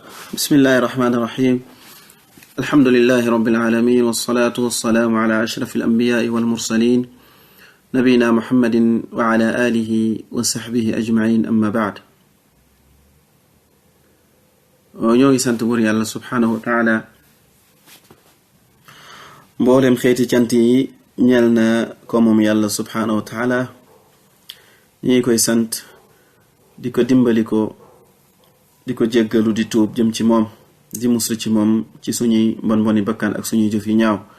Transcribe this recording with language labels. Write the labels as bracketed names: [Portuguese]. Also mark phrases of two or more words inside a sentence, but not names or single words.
[Arabic] بسم الله الرحمن الرحيم. الحمد لله رب العالمين، والصلاة والسلام على أشرف الأنبياء والمرسلين نبينا محمد وعلى آله وصحبه أجمعين. أما بعد، [Wolof] ñoo ngi sant buur yàlla [Arabic] سبحانه وتعالى. [Wolof] mboolem xeeti cant yi ñeel na ko moom yàlla [Arabic] سبحانه وتعالى. [Wolof] ñi koy sant di ko dimbali ko, di ko jéggalu, di tuub jëm ci moom, di muslu ci moom ci suñuy mboni bakkan ak suñuy jëf yi ñaaw.